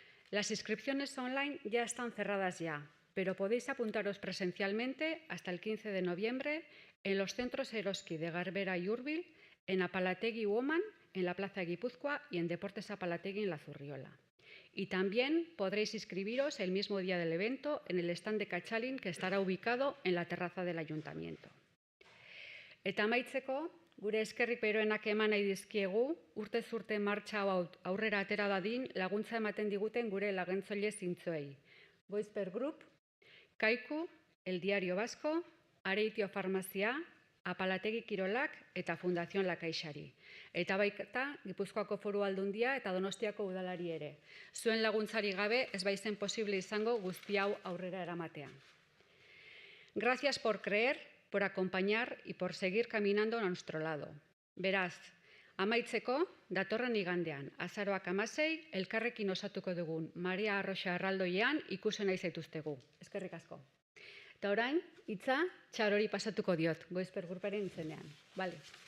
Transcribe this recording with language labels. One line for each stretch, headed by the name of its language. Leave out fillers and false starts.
Spanish: Las inscripciones online ya están cerradas ya, pero podéis apuntaros presencialmente hasta el 15 de noviembre en los centros Eroski de Garbera y Urbil, en Apalategi Woman, en la Plaza Guipúzcoa y en Deportes Apalategi en la Zurriola. Y también podréis inscribiros el mismo día del evento en el stand de Kachalin, que estará ubicado en la terraza del ayuntamiento.
Basque: Eta amaitzeko, gure eskerrik beroenak eman nahi dizkiegu, urtez urte martxa hau aurrera atera dadin laguntza ematen diguten gure lagentzaile zintzoei. Goizper Group, Kaiku, El Diario Vasco, Areitio Farmazia, Apalategi Kirolak eta Fundación La Caixari. Eta baita Gipuzkoako Foru Aldundia eta Donostiako udalari ere. Zuen laguntzari gabe ez baizen posible izango guzti hau aurrera eramatea.
Spanish: Gracias por creer, por acompañar y por seguir caminando a nuestro lado.
Basque: Beraz, amaitzeko, datorren igandean, azaroak 16, elkarrekin osatuko dugun Maria Arroxa erraldoian ikusi nahi zaituztegu. Eskerrik asko. Eta orain, hitza Txarori pasatuko diot, Goizper Gruparen izenean.
Spanish: Vale.